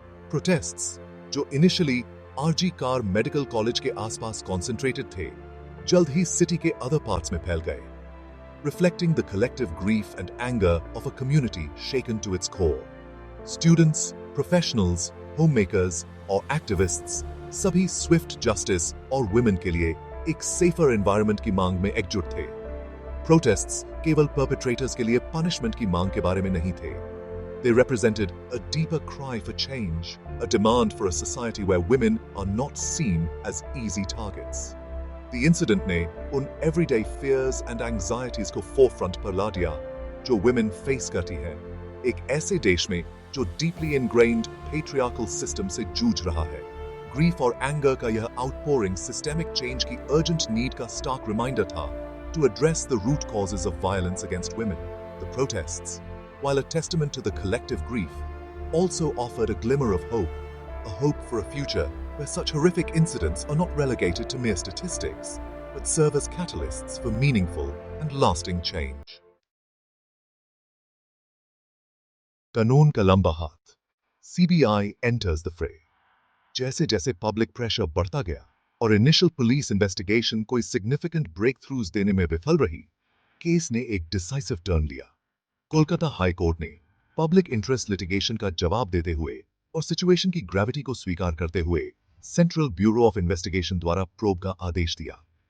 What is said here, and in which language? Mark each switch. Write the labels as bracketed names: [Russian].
[Hindi] Protests, जो initially RG car medical college के आसपास कॉन्सेंट्रेटेड थे, जल्द ही सिटी के अदर पार्ट्स में फैल गए, [English] reflecting the collective grief and anger of a community shaken to its core. [Hindi] Students, professionals, homemakers और activists सभी swift justice और women के लिए एक safer environment की मांग में एकजुट थे। Protests केवल perpetrators के लिए punishment की मांग के बारे में नहीं थे। [English] They represented a deeper cry for change, a demand for a society where women are not seen as easy targets. [Hindi] The incident ने उन everyday fears and anxieties को forefront पर ला दिया जो women face करती हैं, एक ऐसे देश में जो deeply ingrained patriarchal system से जूझ रहा है। Grief और anger का यह outpouring systemic change की urgent need का stark reminder था [English] to address the root causes of violence against women. The protests, while a testament to the collective grief, also offered a glimmer of hope, a hope for a future where such horrific incidents are not relegated to mere statistics, but serve as catalysts for meaningful and lasting change. [Hindi] कानून का लंबा हाथ, [English] CBI enters the fray. [Hindi] जैसे जैसे public pressure बढ़ता गया और initial police investigation कोई सिग्निफिकेंट ब्रेक थ्रूज देने में विफल रही, केस ने एक डिसाइसिव टर्न लिया। कोलकाता हाई कोर्ट ने पब्लिक इंटरेस्ट लिटिगेशन का जवाब देते हुए और सिचुएशन की ग्रेविटी को स्वीकार करते हुए सेंट्रल ब्यूरो ऑफ इन्वेस्टिगेशन द्वारा प्रोब का आदेश दिया।